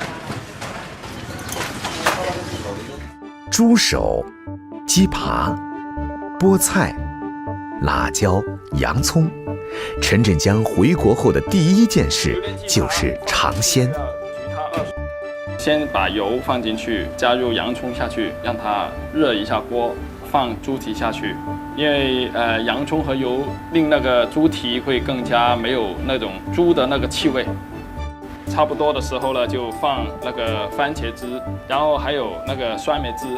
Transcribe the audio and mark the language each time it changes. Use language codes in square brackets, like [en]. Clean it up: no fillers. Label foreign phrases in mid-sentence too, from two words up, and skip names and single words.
[zh] 豬手、雞扒、菠菜、辣椒、洋蔥。陳振江回國後的第一件事就是嘗鮮。先把油放进去，加入洋葱下去，让它热一下锅，放猪蹄下去。因为洋葱和油令那个猪蹄会更加没有那种猪的那个气味。差不多的时候呢，就放那个番茄汁，然后还有那个酸梅汁。